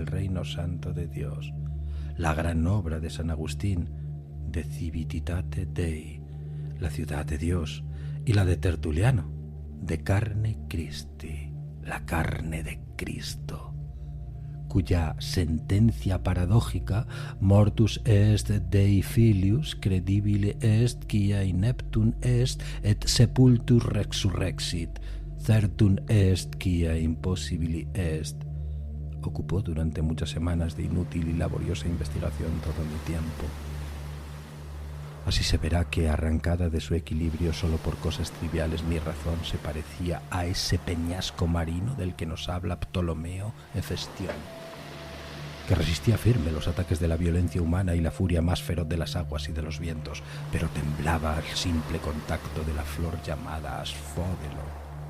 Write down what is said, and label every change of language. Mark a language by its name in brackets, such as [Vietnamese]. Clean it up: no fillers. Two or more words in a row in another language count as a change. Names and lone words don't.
[Spanish] reino santo de Dios, la gran obra de San Agustín, [Latin] De civititate Dei, [Spanish] la ciudad de Dios, y la de Tertuliano, [Latin] De carne Christi, [Spanish] la carne de Cristo, cuya sentencia paradójica, [Latin] mortus est Dei filius, credibile est quia ineptum est et sepultus resurrexit, certum est quia impossibili est, [Spanish] ocupó durante muchas semanas de inútil y laboriosa investigación todo mi tiempo. Así se verá que, arrancada de su equilibrio solo por cosas triviales, mi razón se parecía a ese peñasco marino del que nos habla Ptolomeo Hefestión, que resistía firme los ataques de la violencia humana y la furia más feroz de las aguas y de los vientos, pero temblaba al simple contacto de la flor llamada asfódelo.